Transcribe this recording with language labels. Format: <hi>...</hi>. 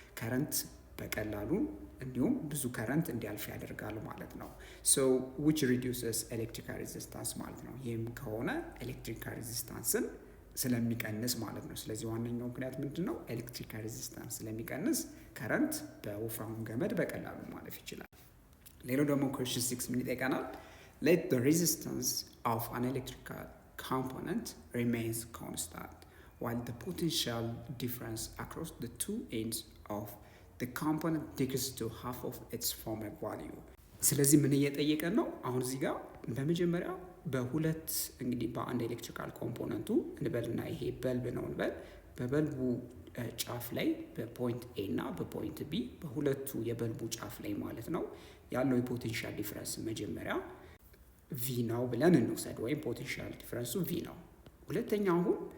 <am>ከረንት በቀላሉ እንዲሁም ብዙ ከረንት እንዲያልፍ ያደርጋል ማለት ነው።</am> <en>so which reduces electrical resistance</en> <am>ማለት ነው። ይህም ከሆነ ኤሌክትሪካል ሬዚስታንስን ስለሚቀንስ ማለት ነው። ስለዚህ ዋነኛው ምክንያት ምንድነው? ኤሌክትሪካል ሬዚስታንስ ስለሚቀንስ ከረንት በወፍራሙ ገመድ በቀላሉ ማለፍ ይችላል። ሌላው ደግሞ question 6 ምን ይጠይቀናል?</am> <en>let the resistance of an electrical component remains constant while the potential difference across the two ends of the component decreases to half of its former value.</en> <am>ስለዚህ ምን እየጠየቀን ነው? አሁን እዚህ ጋር በመጀመሪያ በሁለት እንግዲህ በአንድ ኤሌክትሪካል ኮምፖነንቱ እንበልና ይሄ በልብ ነው እንበል። በበልቡ ጫፍ ላይ በፖይንት ኤ እና በፖይንት ቢ በሁለቱ የበልቡ ጫፍ ላይ ማለት ነው ያለው የፖቴንሻል ዲፍረንስ መጀመሪያ ቪ ነው ብለን እንውሰድ፣ ወይም ፖቴንሻል ዲፍረንሱ ቪ ነው። ሁለተኛው አሁን</am>